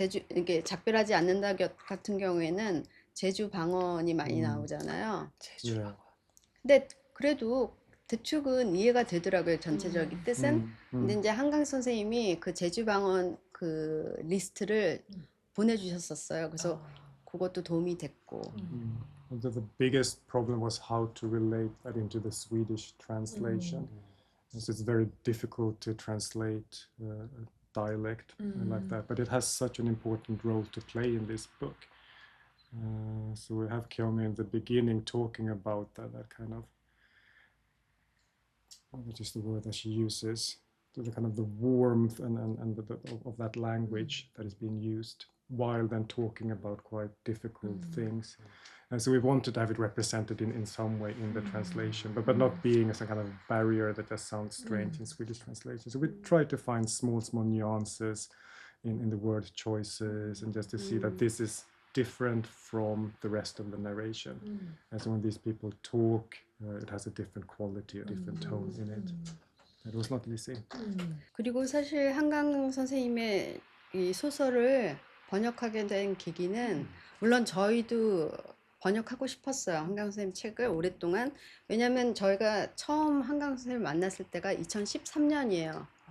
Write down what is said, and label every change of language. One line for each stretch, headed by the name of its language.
Korean: 이게 작별하지 않는다 같은 경우에는 제주 방언이 많이 나오잖아요. 제주 방언. 근데 그래도 대충은 이해가 되더라고요. 전체적인 뜻은. 근데 이제 한강 선생님이 그 제주 방언 그 리스트를 보내주셨었어요. 그래서 그것도 도움이 됐고.
English: The biggest problem was how to relate that into the Swedish translation. So it's very difficult to translate dialect like that, but it has such an important role to play in this book. So we have Kyung in the beginning talking about that kind of, what is the word that she uses, the kind of the warmth and of that language that is being used, while then talking about quite difficult things. And so we wanted to have it represented in some way in the translation, but not being as a kind of barrier that just sounds strange in Swedish translation. So we tried to find small nuances in the word choices, and just to see that this is different from the rest of the narration. And so when these people talk, it has a different quality, a different tone in it. It was not easy.
Korean: 그리고 사실 한강 선생님의 이 소설을 번역하게 된 계기는 물론 저희도 번역하고 싶었어요. 한강 선생님 책을 오랫동안. 왜냐하면 저희가 처음 한강 선생님을 만났을 때가 2013년이에요.